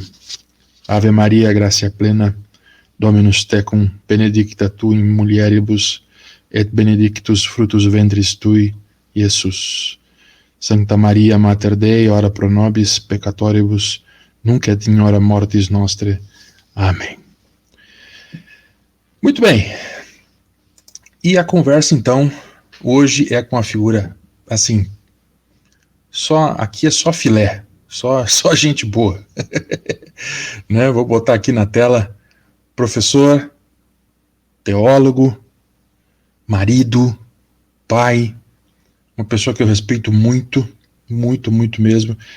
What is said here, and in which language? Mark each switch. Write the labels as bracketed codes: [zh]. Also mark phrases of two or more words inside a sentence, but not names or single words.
[la] Ave Maria, gratia plena, Dominus tecum, benedicta tu in mulieribus, et benedictus fructus ventris tui, Iesus. Sancta Maria, Mater Dei, ora pro nobis peccatoribus, nunc et in hora mortis nostre. [pt] Amém. Muito bem. E a conversa, então, hoje é com a figura, assim, aqui é só filé, só gente boa. Né? Vou botar aqui na tela, professor, teólogo, marido, pai, uma pessoa que eu respeito muito, muito, muito mesmo.